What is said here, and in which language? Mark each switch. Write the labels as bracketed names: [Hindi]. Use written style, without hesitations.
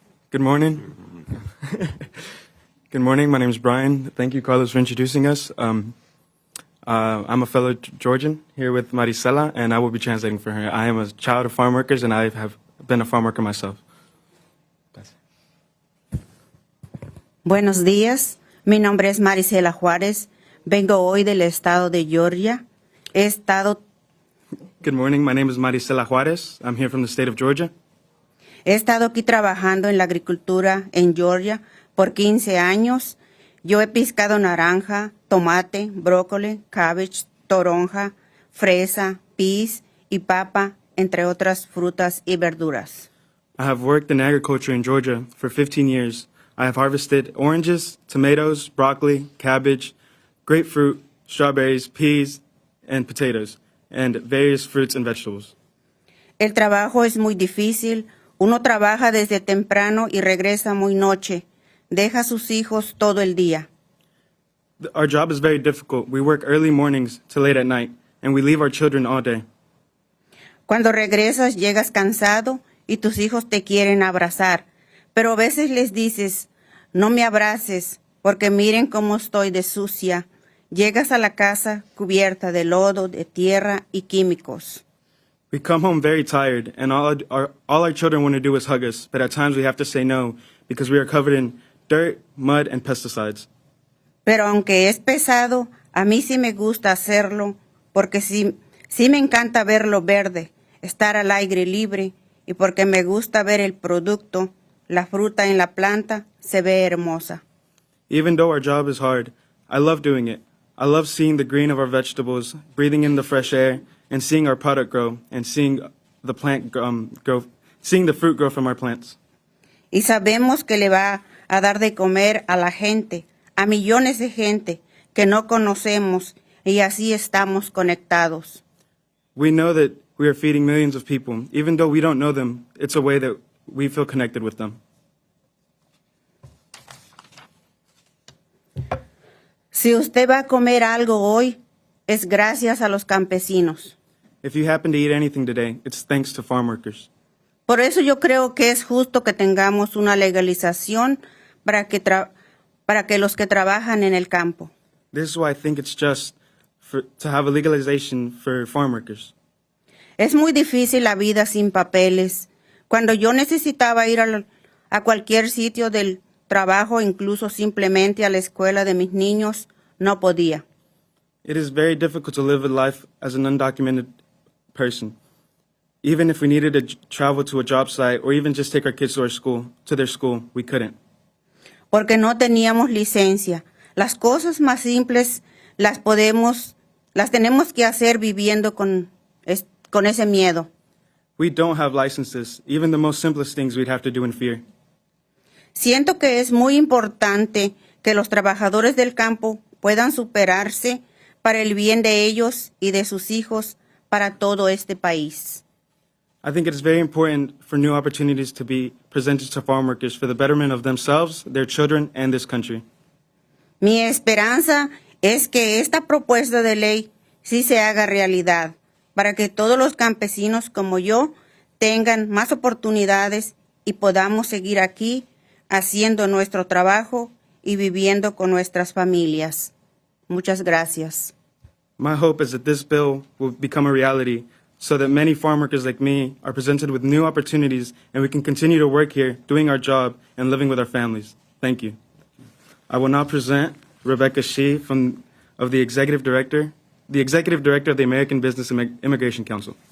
[English] Good morning. Good morning. My name is Brian. Thank you, Carlos, for introducing us. I'm a fellow Georgian here with Marisela, and I will be translating for her. I am a child of farm workers, and I have been a farm worker myself. [Spanish] Buenos días, mi nombre es Marisela Juárez, vengo hoy del estado de Georgia. [English] Good morning. My name is Marisela Juarez. I'm here from the state of Georgia. [Spanish] He estado aquí trabajando en la agricultura en Georgia por 15 años. Yo he piscado naranja, tomate, brócoli, cabbage, toronja, fresa, pis y papa, entre otras frutas y verduras. [English] I have worked in agriculture in Georgia for 15 years. I have harvested oranges, tomatoes, broccoli, cabbage, grapefruit, strawberries, peas, and potatoes, and various fruits and vegetables. [Spanish] El trabajo es muy difícil. Uno trabaja desde temprano y regresa muy noche. Deja a sus hijos todo el día. [English] Our job is very difficult. We work early mornings to late at night, and we leave our children all day. [Spanish] Cuando regresas, llegas cansado y tus hijos te quieren abrazar, pero a veces les dices, no me abraces, porque miren cómo estoy de sucia. Llegas a la casa cubierta de lodo, de tierra y químicos. [English] We come home very tired, and all our children want to do is hug us, but at times we have to say no because we are covered in dirt, mud, and pesticides. [Spanish] Pero aunque es pesado, a mí sí me gusta hacerlo, porque sí me encanta verlo verde, estar al aire libre, y porque me gusta ver el producto, la fruta en la planta, se ve hermosa. [English] Even though our job is hard, I love doing it. I love seeing the green of our vegetables, breathing in the fresh air, and seeing our product grow, and seeing the plant grow, seeing the fruit grow from our plants. [Spanish] Y sabemos que le va a dar de comer a la gente, a millones de gente que no conocemos, y así estamos conectados. [English] We know that we are feeding millions of people. Even though we don't know them, it's a way that we feel connected with them. [Spanish] Si usted va a comer algo hoy, es gracias a los campesinos. [English] If you happen to eat anything today, it's thanks to farm workers. [Spanish] Por eso yo creo que es justo que tengamos una legalización para que los que trabajan en el campo. [English] This is why I think it's just to have a legalization for farm workers. [Spanish] Es muy difícil la vida sin papeles. Cuando yo necesitaba ir a cualquier sitio del trabajo, incluso simplemente a la escuela de mis niños, no podía. [English] It is very difficult to live a life as an undocumented person. Even if we needed to travel to a job site or even just take our kids to their school, we couldn't. [Spanish] Porque no teníamos licencia. Las cosas más simples las tenemos que hacer viviendo con ese miedo. [English] We don't have licenses. Even the most simplest things we'd have to do in fear. [Spanish] Siento que es muy importante que los trabajadores del campo puedan superarse para el bien de ellos y de sus hijos, para todo este país. [English] I think it is very important for new opportunities to be presented to farm workers for the betterment of themselves, their children, and this country. [Spanish] Mi esperanza es que esta propuesta de ley sí se haga realidad, para que todos los campesinos como yo tengan más oportunidades y podamos seguir aquí haciendo nuestro trabajo y viviendo con nuestras familias. Muchas gracias. [English] My hope is that this bill will become a reality so that many farm workers like me are presented with new opportunities and we can continue to work here, doing our job, and living with our families. Thank you. I will now present Rebecca Shee of the Executive Director of the American Business and Immigration Council.